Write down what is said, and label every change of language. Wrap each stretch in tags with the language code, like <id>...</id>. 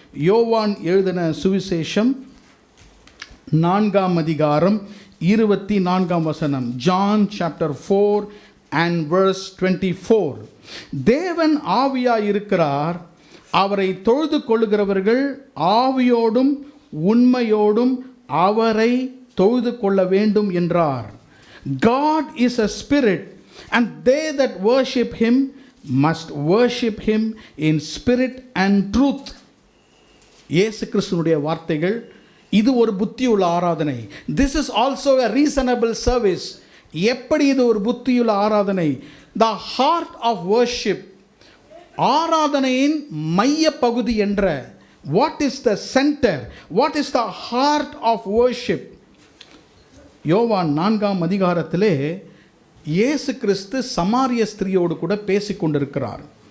<ta>யோவான் எழுதின சுவிசேஷம் 4ஆம் அதிகாரம் 24ஆம் வசனம்.</ta> <en>John chapter 4 and verse 24.</en> <ta>தேவன் ஆவியாய் இருக்கிறார், அவரை தொழுது கொள்ளுகிறவர்கள் ஆவியோடும் உண்மையோடும் அவரை தொழுது கொள்ள வேண்டும் என்றார்.</ta> <en>God is a spirit and they that worship him must worship him in spirit and truth.</en> <ta>இயேசு கிறிஸ்துவினுடைய வார்த்தைகள். இது ஒரு புத்தியுள்ள ஆராதனை.</ta> <en>This is also a reasonable service.</en> <ta>எப்படி இது ஒரு புத்தியுள்ள ஆராதனை?</ta> <en>The heart of worship,</en> <ta>ஆராதனையின் மைய பகுதி என்ற,</ta> <en>what is the center, what is the heart of worship?</en> <ta>யோவான் 4ஆம் அதிகாரத்திலே இயேசு கிறிஸ்து சமாரிய ஸ்திரியோடு கூட பேசிக்கொண்டிருக்கிறார்.</ta>